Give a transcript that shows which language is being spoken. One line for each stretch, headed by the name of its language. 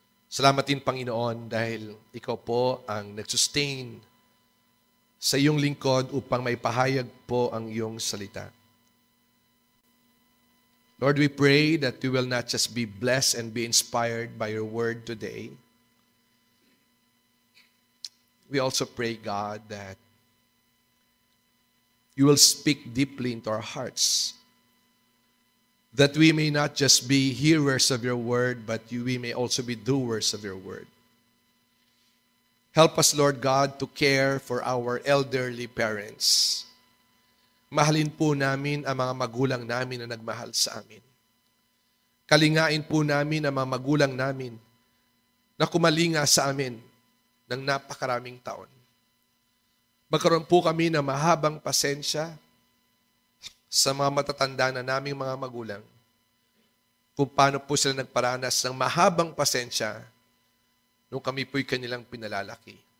Filipino: Salamat din, Panginoon, dahil Ikaw po ang nag-sustain sa iyong lingkod upang maipahayag po ang iyong salita.
English: Lord, we pray that we will not just be blessed and be inspired by your word today. We also pray, God, that you will speak deeply into our hearts, that we may not just be hearers of your word, but we may also be doers of your word. Help us, Lord God, to care for our elderly parents.
Filipino: Mahalin po namin ang mga magulang namin na nagmahal sa amin. Kalingain po namin ang mga magulang namin na kumalinga sa amin ng napakaraming taon. Magkaroon po kami ng mahabang pasensya sa mga matatanda na naming mga magulang kung paano po sila nagparanas ng mahabang pasensya nung kami po'y kanilang pinalalaki.